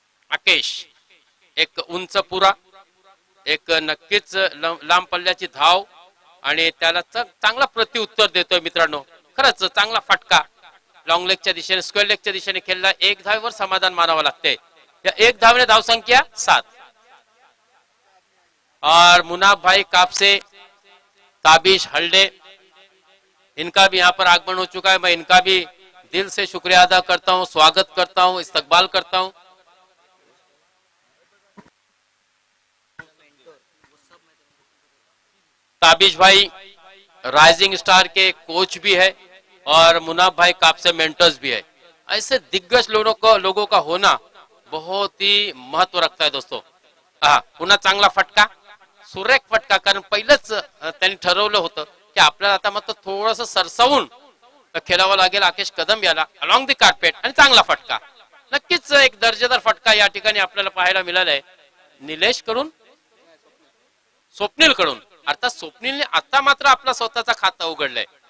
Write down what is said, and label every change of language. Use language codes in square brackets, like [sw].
[mr] आकेश एक उंच पुरा, एक नक्कीच लांब पल्ल्याची धाव आणि त्याला चांगला प्रत्युत्तर देतोय मित्रांनो. खरंच चांगला फटका लॉंग लेगच्या दिशेने, स्क्वेअर लेगच्या दिशेने खेळला. एक धावेवर समाधान मानावं लागते. या एक धावेने धावसंख्या 7. [hi] और मुनाफ भाई कापसे, ताबिश हल्डे, इनका भी यहाँ पर आगमन हो चुका है. मैं इनका भी दिल से शुक्रिया अदा करता हूँ, स्वागत करता हूँ, इस्तकबाल करता हूँ. ताबिश भाई राइजिंग स्टार के कोच भी है और मुनाफ भाई कापसे मेंटर्स भी है. ऐसे दिग्गज लोगों का होना बहुत ही महत्व रखता है दोस्तों. [mr] हा पुन्हा चांगला फटका, सुरेख फटका. कारण पहिलंच त्यांनी ठरवलं होतं की आपल्याला आता मात्र थोडस सरसवून खेळावं लागेल आकेश कदम याला [en] Along the carpet. [mr] आणि चांगला फटका, नक्कीच एक दर्जेदार फटका या ठिकाणी आपल्याला पाहायला मिळाला आहे. निलेश कडून, स्वप्नील कडून. अर्थात स्वप्नीलने आता मात्र आपला स्वतःचा खाता उघडलाय.